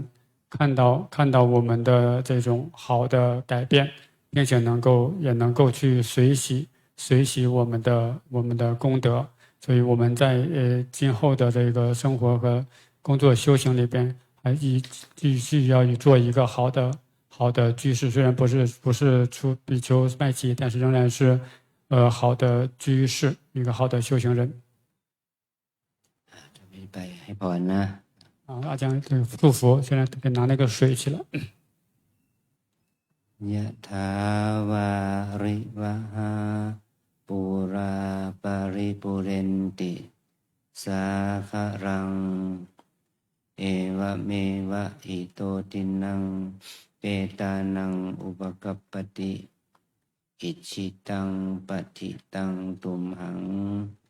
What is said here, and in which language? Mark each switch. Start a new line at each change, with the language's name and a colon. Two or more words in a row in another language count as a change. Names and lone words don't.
Chinese: 看到我们的这种好的改变，并且也能够去随喜我们的功德，所以我们在今后的这个生活和工作修行里边，还继续要做一个好的居士，虽然不是出比丘麦琪，但是仍然是好的居士，一个好的修行人。阿江祝福，现在给拿那个水去了。
Pali: ยะถาวาริวหาปุราปาริปุเรนติสาคารังเอวะเมวะอิโตตินังเปตานังอุปกัปปติอิชิตังปฏิตังตุมหัง